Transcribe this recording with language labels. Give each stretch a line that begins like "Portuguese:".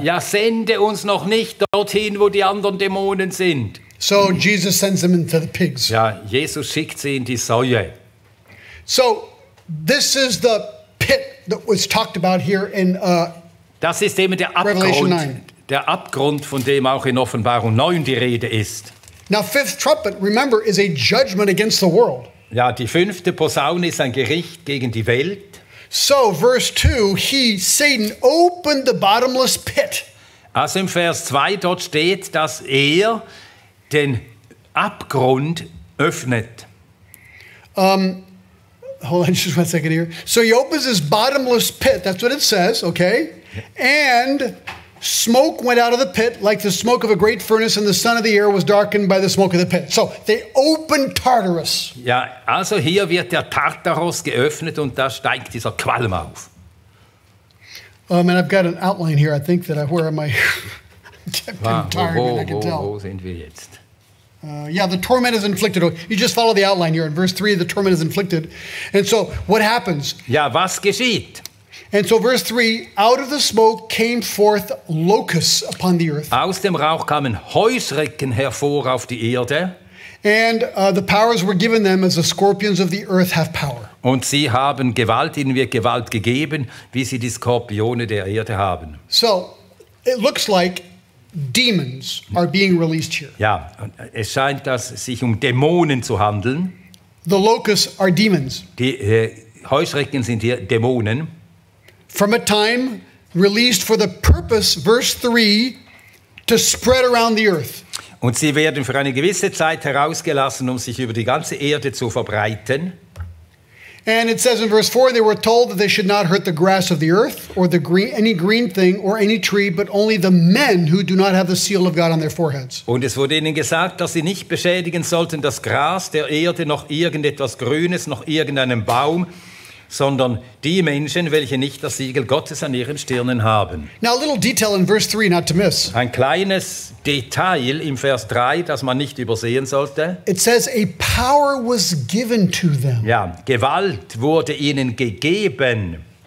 German: Ja, sende uns noch nicht dorthin, wo die anderen Dämonen sind.
English: So Jesus sends them into the pigs.
German: Ja, Jesus schickt sie in die Säue.
English: So this is the pit that was talked about here in
German: Das ist eben der
English: Revelation 9.
German: Abgrund, von dem auch in Offenbarung 9 die Rede ist.
English: Now fifth trumpet, remember, is a judgment against the world.
German: Ja, die fünfte Posaune ist ein Gericht gegen die Welt.
English: So verse 2, Satan opened the bottomless pit.
German: Also im Vers 2 dort steht, dass er den Abgrund öffnet.
English: Hold on just one second here. So he opens his bottomless pit. That's what it says, okay? And smoke went out of the pit like the smoke of a great furnace, and the sun of the air was darkened by the smoke of the pit. So they opened Tartarus.
German: Ja, also hier wird der Tartaros geöffnet und da steigt dieser Qualm auf.
English: And I've got an outline here. I think that where am I? I'm tired, and I can tell.
German: Wo sind wir jetzt?
English: Yeah, the torment is inflicted. You just follow the outline here. In verse 3, the torment is inflicted. And so what happens?
German: Ja, was geschieht?
English: And so verse 3, out of the smoke came forth locusts upon the earth.
German: Aus dem Rauch kamen Heuschrecken hervor auf die Erde.
English: And the powers were given them as the scorpions of the earth have power.
German: Und sie haben Gewalt, ihnen wird Gewalt gegeben, wie sie die Skorpione der Erde haben.
English: So it looks like demons are being released here.
German: Ja, es scheint, dass es sich um Dämonen zu handeln.
English: The locusts are demons.
German: Die Heuschrecken sind hier Dämonen.
English: From a time released for the purpose, verse 3, to spread around the earth.
German: Und sie werden für eine gewisse Zeit herausgelassen, um sich über die ganze Erde zu verbreiten.
English: And it says in verse 4, they were told that they should not hurt the grass of the earth or any green thing or any tree, but only the men who do not have the seal of God on their foreheads.
German: Und es wurde ihnen gesagt, dass sie nicht beschädigen sollten das Gras der Erde, noch irgendetwas Grünes, noch irgendeinen Baum, sondern die Menschen, welche nicht das Siegel Gottes an ihren Stirnen haben.
English: Now a little detail in verse 3 not to miss.
German: Ein kleines Detail im Vers 3, das man nicht übersehen sollte.
English: It says a power was given to them.
German: Ja, Gewalt wurde ihnen gegeben.